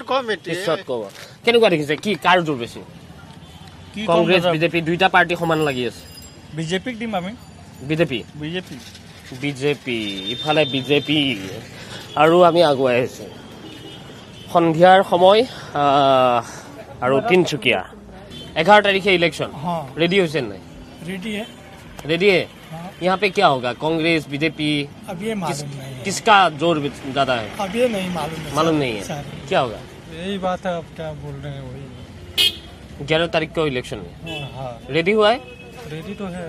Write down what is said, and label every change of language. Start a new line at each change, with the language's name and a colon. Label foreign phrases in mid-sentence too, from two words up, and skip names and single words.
Assamese: ক'ব কেনেকুৱা দেখিছে কি কাৰ জোৰ বেছি কংগ্ৰেছ বিজেপি দুইটা পাৰ্টি সমান লাগি আছে বিজেপিক দিম আমি বিজেপি ইফালে বিজেপি আৰু আমি আগুৱাই আহিছো সন্ধিয়াৰ সময় আৰু তিনচুকীয়া 11 তাৰিখে ইলেকশন ৰেডী হৈছে নাই
Hindi: रेडी है यहाँ पे क्या होगा कांग्रेस बीजेपी अब ये मालूम नहीं किसका जोर ज्यादा है अब ये नहीं मालूम नहीं है क्या होगा यही बात है अब क्या बोल रहे हैं वही 11 तारीख को इलेक्शन में रेडी हुआ है रेडी तो है